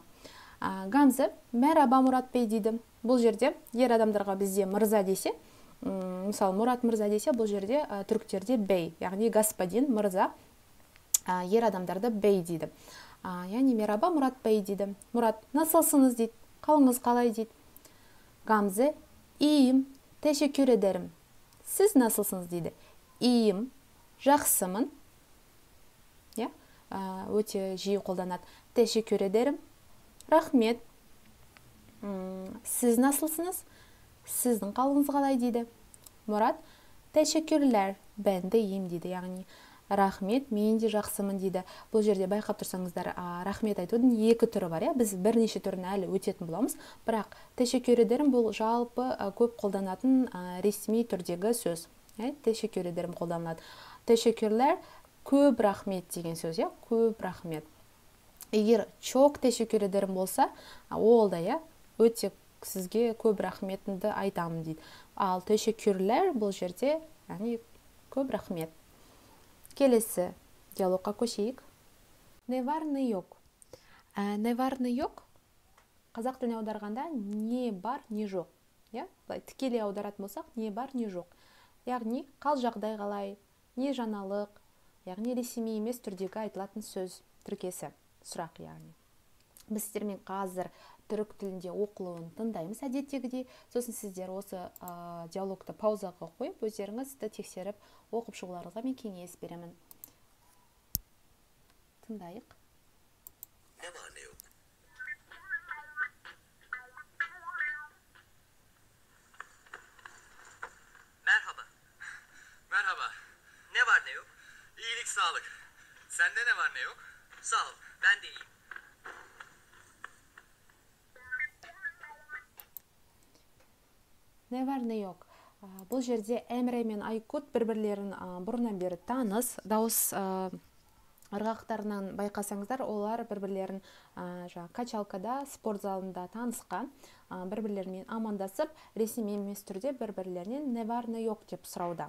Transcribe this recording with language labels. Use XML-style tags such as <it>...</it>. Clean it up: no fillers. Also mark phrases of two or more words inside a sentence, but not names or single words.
<kk>Гамзе мераба Мұрат Бей дейді. Бұл жерде ер адамдарға бізде мырза десе, мысалы Мұрат мырза десе, бұл жерде түріктерде бей, яғни господин, мырза, ер адамдарды бей дейді. Яғни мераба Мұрат Бей дейді. Мұрат насылсыңыз дейді, қалыңыз қалай дейді.</kk> <tr>Гамзе İyiyim, teşekkür ederim. Siz nasılsınız дейді. İyiyim,</tr> <kk>жақсымын. Өте жиі қолданады.</kk> <tr>Teşekkür ederim. Рахмет. Siz nasılsınız?</tr> <kk>Сіздің қалыңыз қалай дейді. Мұрат,</kk> <tr>teşekkürler. Ben de iyiyim дейді.</tr> <kk>Яғни рахмет, мен де жақсымын дейді. Бұл жерде байқап тұрсаңыздар, рахмет айтудың екі түрі бар, біз бірнеше түрін әлі өтетін боламыз. Бірақ</kk> <tr>teşekkür ederim</tr> <kk>бұл жалпы көп қолданатын ресми түрдегі сөз.</kk> <tr>Teşekkür ederim қолданылады. Teşekkürler,</tr> <kk>көп рахмет деген сөз, көп рахмет. Егер</kk> <tr>çok teşekkür ederim</tr> <kk>болса, ол да, өте сізге көп рахметімді айтамын дейді. Ал teşekkürler бұл жерде, яғни көп рахмет. Келесі диалогқа көшейік.</kk> <tr>Не var не yok. Не var не yok.</tr> <kk>Қазақ тіліне аударғанда не бар, не жоқ. Былай тікелей аударатын болсақ, не бар, не жоқ. Яғни қал жағдай қалай, не жаңалық, яғни ресми емес түрдегі айтылатын сөз тіркесі, сұрақ яғни. Біз сіздермен қазір түрік тілінде оқылуын тыңдаймыз әдеттегідей. Сосын сіздер осы диалогты паузаға қойып, өздеріңізді тексеріп оқып шығуларыңызға мен кеңес беремін. Tındayık.</kk> <tr>Ne var ne yok? Merhaba. Merhaba. Ne var ne yok? İyilik sağlık. Sende ne var ne yok? Sağ ol. Ben de iyiyim. Ne var ne yok.</tr> <kk>Бұл жерде Эмре мен Айкут бір-бірлерін бұрыннан бері таныс, дауыс ырғақтарынан байқасаңыздар, олар бір-бірлерін качалкада, спорт залында танысқан, бір-бірлерімен амандасып, ресми емес түрде бір-бірлерінен не бар не yok деп сұрауда.</kk>